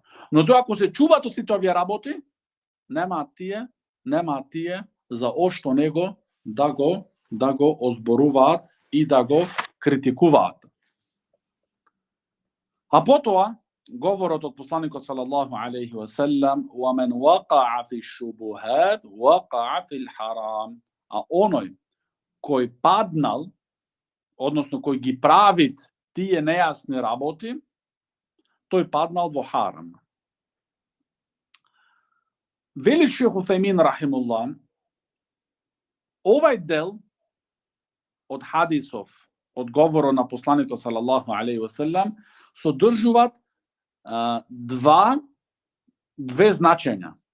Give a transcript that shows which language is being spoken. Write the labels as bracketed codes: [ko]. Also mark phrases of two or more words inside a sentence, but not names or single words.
[mk] Но тој ако се чуваат од сите овие работи, немаат тие за ошто него да го озборуваат и да го критикуваат. А потоа, говорот од посланикот [ar] صلى الله عليه وسلم, "ومن وقع في الشبهات وقع في الحرام." [mk] А оној кој паднал, односно кој ги правит тие нејасни работи, тој паднал во харам. Вели шейх Усаймин рахимуллах, овај дел од хадисов, од говорот на посланикот [ar] صلى الله عليه وسلم, [mk] содржуваат две значења.